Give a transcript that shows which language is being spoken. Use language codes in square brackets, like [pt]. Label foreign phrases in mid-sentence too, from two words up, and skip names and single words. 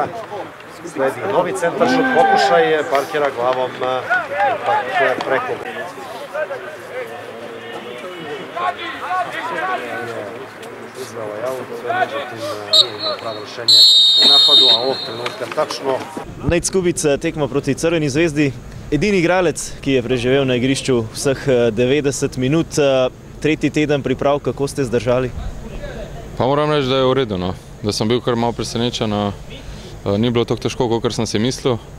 [sr] Sledi novi centaršut, pokušaj Parkera glavom preko. Izveo je aut, međutim nije imao pravo rešenje u napadu, a ovog trenutka tačno. [sl] Nejc Skubic, tekma proti Crveni zvezdi. Edini igralec, ki je preživel na igrišču vseh 90 minut. Tretji teden priprav, kako ste zdržali? Pa moram reči, da je v redu, no. Da sem bil kar malo presenečen, ni bilo tako težko, kot sem si mislil.